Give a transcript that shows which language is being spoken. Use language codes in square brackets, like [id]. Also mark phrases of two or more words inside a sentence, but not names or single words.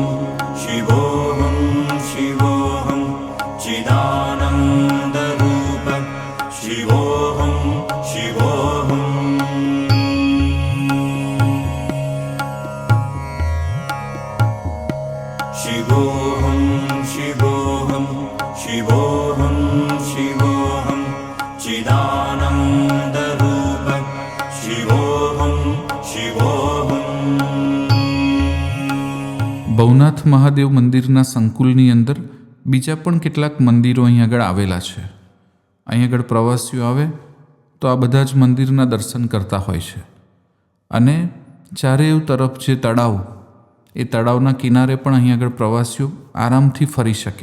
[sa] चिदानन्द रूप शिवोऽहं शिवोऽहम् शिवोऽहं शिवोऽहं शिवोऽहं शिवोऽहं चिदानन्दरूप शिवोऽहं शिवोऽहम् [gu] ભવનાથ મહાદેવ મંદિરના સંકુલની અંદર બીજા પણ કેટલાક મંદિરો અહીં આગળ આવેલા છે. અહીં આગળ પ્રવાસીઓ આવે તો આ બધા જ મંદિરના દર્શન કરતા હોય છે. અને ચારેય તરફ જે તળાવ, એ તળાવના કિનારે પણ અહીં આગળ પ્રવાસીઓ આરામથી ફરી શકે.